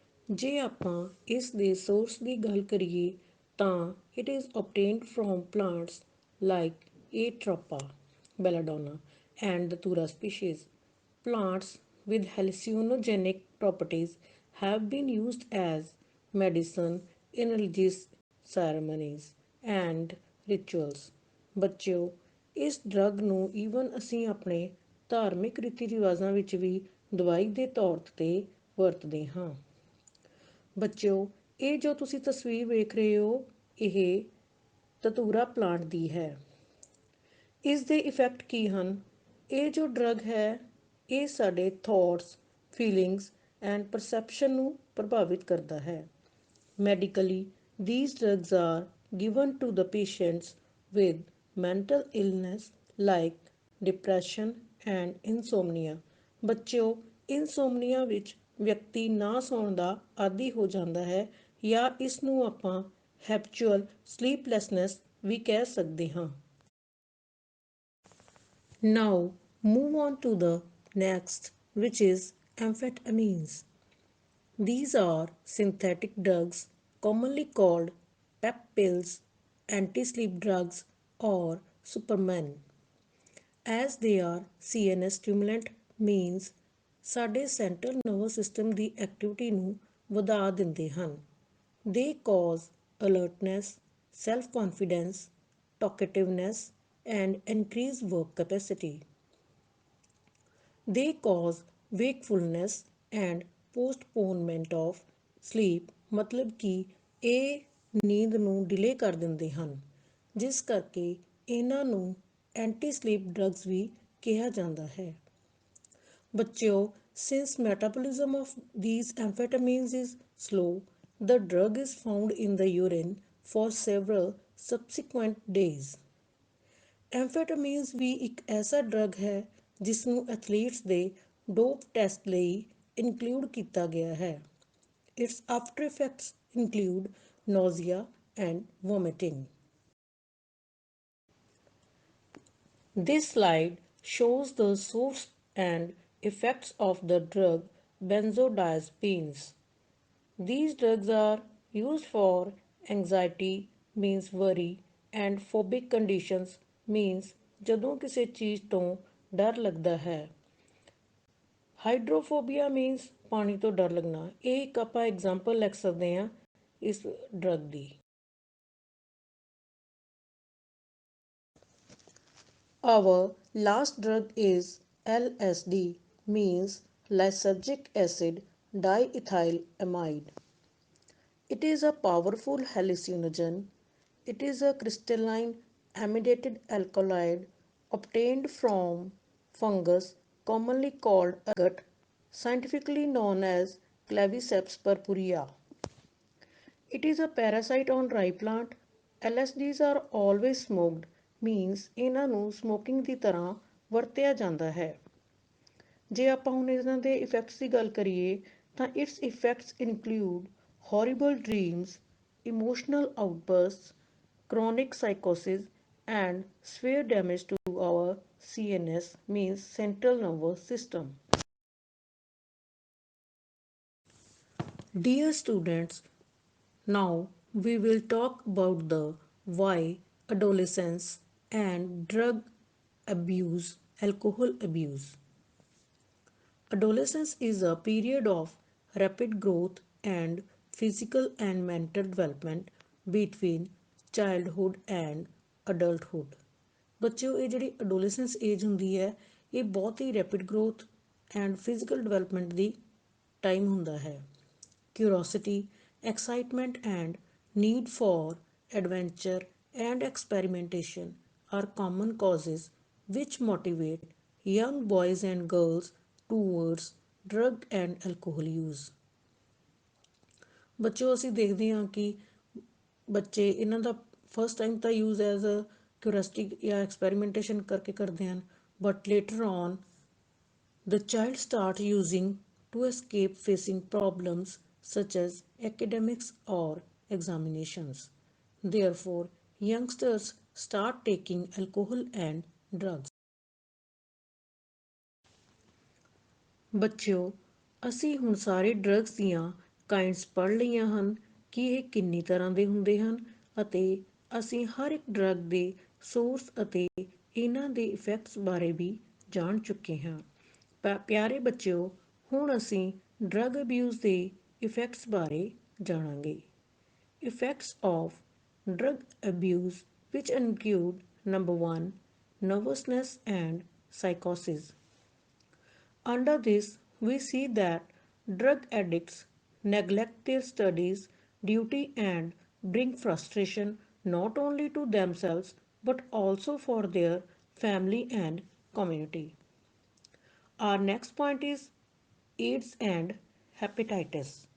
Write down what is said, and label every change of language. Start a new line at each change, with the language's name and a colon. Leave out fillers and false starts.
Punjabi: ਜੇ ਆਪਾਂ ਇਸ ਦੇ ਸੋਰਸ ਦੀ ਗੱਲ ਕਰੀਏ ਤਾਂ
English: it is obtained from plants like Atropa, belladonna and the Thura species. Plants with hallucinogenic properties have been used as medicine in religious ceremonies and rituals.
Punjabi: ਬੱਚਿਓ, ਇਸ ਡਰੱਗ ਨੂੰ ਈਵਨ ਅਸੀਂ ਆਪਣੇ ਧਾਰਮਿਕ ਰੀਤੀ ਰਿਵਾਜ਼ਾਂ ਵਿੱਚ ਵੀ ਦਵਾਈ ਦੇ ਤੌਰ 'ਤੇ ਵਰਤਦੇ ਹਾਂ। ਬੱਚਿਓ, ਇਹ ਜੋ ਤੁਸੀਂ ਤਸਵੀਰ ਵੇਖ ਰਹੇ ਹੋ, ਇਹ ਧਤੂਰਾ ਪਲਾਂਟ ਦੀ ਹੈ। ਇਸ ਦੇ ਇਫੈਕਟ ਕੀ ਹਨ? ਇਹ ਜੋ ਡਰੱਗ ਹੈ, ਇਹ ਸਾਡੇ ਥੋਟਸ, ਫੀਲਿੰਗਸ ਐਂਡ ਪਰਸੈਪਸ਼ਨ ਨੂੰ ਪ੍ਰਭਾਵਿਤ ਕਰਦਾ ਹੈ।
English: Medically, these drugs are given to the patients with mental illness like depression and insomnia.
Punjabi: ਬੱਚਿਓ, ਇਨਸੋਮਨੀਆ ਵਿੱਚ ਵਿਅਕਤੀ ਨਾ ਸੌਣ ਦਾ ਆਦੀ ਹੋ ਜਾਂਦਾ ਹੈ ਜਾਂ ਇਸ ਨੂੰ ਆਪਾਂ ਹੈਬਚੁਅਲ ਸਲੀਪਲੈਸਨੈਸ ਵੀ ਕਹਿ ਸਕਦੇ ਹਾਂ।
English: Now move on to the next, which is amphetamines. These are synthetic drugs commonly called pep pills, anti-sleep drugs or supermen. As they are CNS stimulant, means
Punjabi: ਸਾਡੇ ਸੈਂਟਰਲ ਨਰਵਸ ਸਿਸਟਮ ਦੀ activity ਨੂੰ ਵਧਾ ਦਿੰਦੇ ਹਨ।
English: They cause alertness, self-confidence, talkativeness and increase work capacity. They cause wakefulness and postponement of sleep,
Punjabi: ਮਤਲਬ ਕਿ ਇਹ ਨੀਂਦ ਨੂੰ ਡਿਲੇ ਕਰ ਦਿੰਦੇ ਹਨ, ਜਿਸ ਕਰਕੇ ਇਹਨਾਂ ਨੂੰ ਐਂਟੀ ਸਲੀਪ ਡਰੱਗਸ ਵੀ ਕਿਹਾ ਜਾਂਦਾ ਹੈ। ਬੱਚਿਓ,
English: since metabolism of these amphetamines is slow, the drug is found in the urine for several subsequent days.
Punjabi: ਐਂਫੈਟਾਮੀਨਸ ਵੀ ਇੱਕ ਐਸਾ ਡਰੱਗ ਹੈ ਜਿਸ ਨੂੰ ਐਥਲੀਟਸ ਦੇ ਡੋਪ ਟੈਸਟ ਲਈ ਇਨਕਲੂਡ ਕੀਤਾ ਗਿਆ ਹੈ।
English: Its after effects include nausea and vomiting. This slide shows the source and effects of the drug benzodiazepines. These drugs are used for anxiety, means worry, and phobic conditions, means
Punjabi: ਜਦੋਂ ਕਿਸੇ ਚੀਜ਼ ਤੋਂ ਡਰ ਲੱਗਦਾ ਹੈ। ਹਾਈਡਰੋਫੋਬੀਆ means ਪਾਣੀ ਤੋਂ ਡਰ ਲੱਗਣਾ। ਇਹ ਇੱਕ ਆਪਾਂ ਐਗਜ਼ਾਮਪਲ ਲਿਖ ਸਕਦੇ ਹਾਂ ਇਸ drug ਦੀ।
English: Our last drug is LSD, means lysergic acid diethylamide. It is a powerful hallucinogen. It is a crystalline amidated alkaloid obtained from fungus commonly called agate, scientifically known as Claviceps purpurea. It is a parasite on rye plant LSDs are always smoked means
Punjabi: ਇਹਨਾਂ ਨੂੰ smoking ਦੀ ਤਰ੍ਹਾਂ ਵਰਤਿਆ ਜਾਂਦਾ ਹੈ। ਜੇ ਆਪਾਂ ਹੁਣ ਇਹਨਾਂ ਦੇ ਇਫੈਕਟਸ ਦੀ ਗੱਲ ਕਰੀਏ ਤਾਂ
English: Its effects include horrible dreams, emotional outburst, chronic psychosis, and severe damage to our CNS means central nervous system. Dear students, now we will talk about the why adolescence and drug abuse, alcohol abuse. Adolescence is a period of rapid growth and physical and mental development between childhood and adulthood.
Punjabi: ਬੱਚਿਓ ਇਹ ਜਿਹੜੀ adolescence age ਹੁੰਦੀ ਹੈ ਇਹ ਬਹੁਤ ਹੀ rapid growth and physical development ਦੀ time ਹੁੰਦਾ ਹੈ।
English: Curiosity, excitement, and need for adventure and experimentation are common causes which motivate young boys and girls towards drug and alcohol use.
Punjabi: ਬੱਚਿਓ ਅਸੀਂ ਦੇਖਦੇ ਹਾਂ ਕਿ ਬੱਚੇ ਇਹਨਾਂ ਦਾ
English: First time ਤਾਂ use as a curiosity ਜਾਂ experimentation ਕਰਕੇ ਕਰਦੇ ਹਨ, but later on the child start using to escape facing problems such as academics or examinations. Therefore, youngsters start taking alcohol and drugs.
Punjabi: ਬੱਚਿਓ ਅਸੀਂ ਹੁਣ ਸਾਰੇ ਡਰੱਗਸ ਦੀਆਂ ਕਾਈਂਡਸ ਪੜ੍ਹ ਲਈਆਂ ਹਨ ਕਿ ਇਹ ਕਿੰਨੀ ਤਰ੍ਹਾਂ ਦੇ ਹੁੰਦੇ ਹਨ ਅਤੇ ਅਸੀਂ ਹਰ ਇੱਕ ਡਰੱਗ ਦੇ ਸੋਰਸ ਅਤੇ ਇਹਨਾਂ ਦੇ ਇਫੈਕਟਸ ਬਾਰੇ ਵੀ ਜਾਣ ਚੁੱਕੇ ਹਾਂ। ਪਿਆਰੇ ਬੱਚਿਓ ਹੁਣ ਅਸੀਂ ਡਰੱਗ ਅਬਿਊਜ਼ ਦੇ ਇਫੈਕਟਸ ਬਾਰੇ ਜਾਣਾਂਗੇ।
English: Effects of drug abuse which include number 1 nervousness and ਸਾਈਕੋਸਿਸ। Under this, we see that drug addicts neglect their studies, duty, and bring frustration not only to themselves but also for their family and community. Our next point is AIDS and hepatitis.